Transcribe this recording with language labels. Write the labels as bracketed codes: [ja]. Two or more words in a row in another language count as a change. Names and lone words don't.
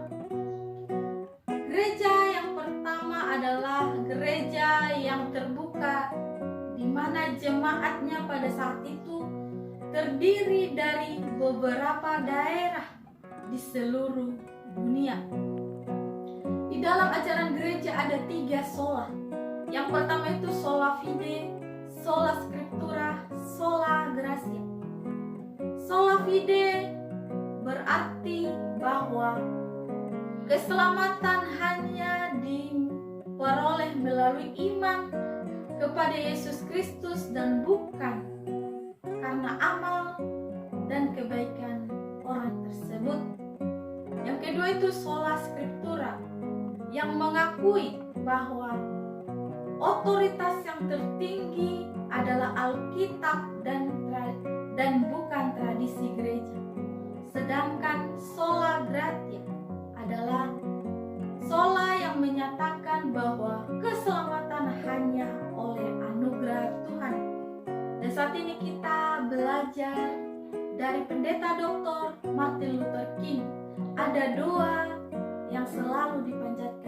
[id] Gereja yang pertama adalah gereja yang terbuka, di mana jemaatnya pada saat itu terdiri dari beberapa daerah di seluruh dunia. Di dalam ajaran gereja ada 3 sola. Yang pertama itu [la] sola fide, sola scriptura, sola gratia. Sola fide [id] berarti bahwa keselamatan hanya diperoleh melalui iman kepada Yesus Kristus dan bukan karena amal dan kebaikan orang tersebut. Yang kedua itu [la] sola scriptura, [id] yang mengakui bahwa otoritas yang tertinggi adalah Alkitab dan bukan tradisi gereja. Sedangkan [la] sola gratia [id] adalah sola yang menyatakan bahwa keselamatan hanya oleh anugerah Tuhan. Dan saat ini kita belajar dari Pendeta Dr. Martin Luther King. Ada doa yang selalu dipanjatkan.